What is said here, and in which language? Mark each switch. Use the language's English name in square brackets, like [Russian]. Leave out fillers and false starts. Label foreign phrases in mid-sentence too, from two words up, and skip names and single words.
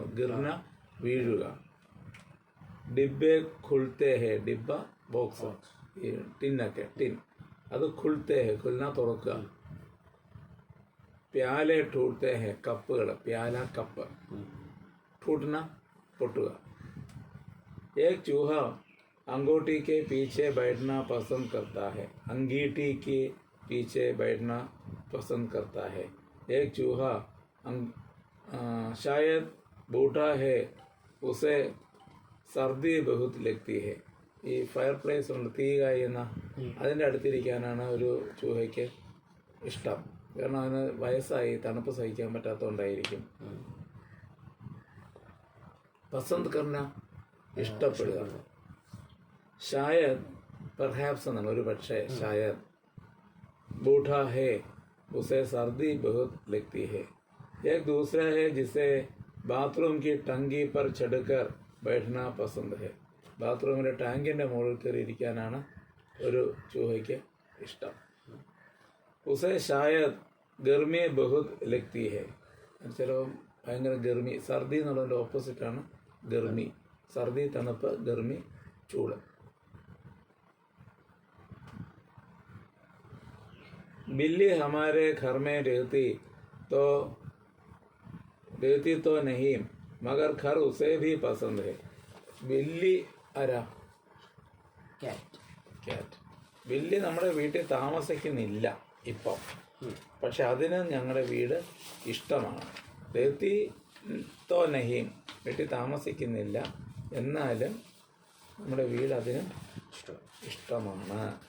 [Hindi] ഗിർന വീഴുക. डिब्बे खुलते हैं, ഡിബ്ബ ബോക്സ്. [Malayalam] ഈ ടിന്നൊക്കെ ടിൻ അത് [Hindi] खुलते हैं खुलना [Malayalam] തുറക്കുക. [Hindi] प्याले टूटते हैं കപ്പുകൾ പ്യാല കപ്പ് ടൂട്ടന പൊട്ടുക. एक चूहा अंगूठी के पीछे बैठना पसंद करता है. अंगीठी के पीछे बैठना पसंद करता है. एक चूहा शायद बूढ़ा है, उसे सर्दी बहुत लगती है. [Malayalam] ഈ ഫയർ പ്ലേസ് ഉണ്ട്, തീ കായുന്ന അതിൻ്റെ അടുത്തിരിക്കാനാണ് ഒരു ചൂഹയ്ക്ക് ഇഷ്ടം. കാരണം അതിന് വയസ്സായി തണുപ്പ് സഹിക്കാൻ പറ്റാത്തതുകൊണ്ടായിരിക്കും. [Hindi] पसंद करना ഇഷ്ടപ്പെടുക. [Malayalam] ഷായദ് പെർഹാപ്സ് എന്നാണ് ഒരു പക്ഷേ. [Hindi] ഷായദ് बूढ़ा है, उसे सर्दी बहुत लगती है. एक दूसरा है जिसे बाथरूम की टंकी पर चढ़कर बैठना पसंद है. [Malayalam] ബാത്റൂമിലെ ടാങ്കിൻ്റെ മുകളിൽ കയറി ഇരിക്കാനാണ് ഒരു ചൂഹയ്ക്ക് ഇഷ്ടം. [Hindi] उसे शायद गर्मी बहुत लगती है. [Malayalam] ചിലപ്പോൾ ഭയങ്കര ഗർമി. സർദി എന്നുള്ളതിൻ്റെ ഓപ്പോസിറ്റാണ് ഗർമി. സർദി തണുപ്പ്, ഗർമി ചൂട്. [Hindi] बिल्ली हमारे घर में रहती तो नहीं, मगर घर उसे भी पसंद है. [Malayalam] बिल्ली ആരാ? ക്യാറ്റ്. ബില്ലി നമ്മുടെ വീട്ടിൽ താമസിക്കുന്നില്ല ഇപ്പം, പക്ഷെ അതിന് ഞങ്ങളുടെ വീട് ഇഷ്ടമാണ്. [Hindi] रहती तो नहीं, [Malayalam] വീട്ടിൽ താമസിക്കുന്നില്ല, എന്നാലും നമ്മുടെ വീട് അതിന് ഇഷ്ടമാണ്.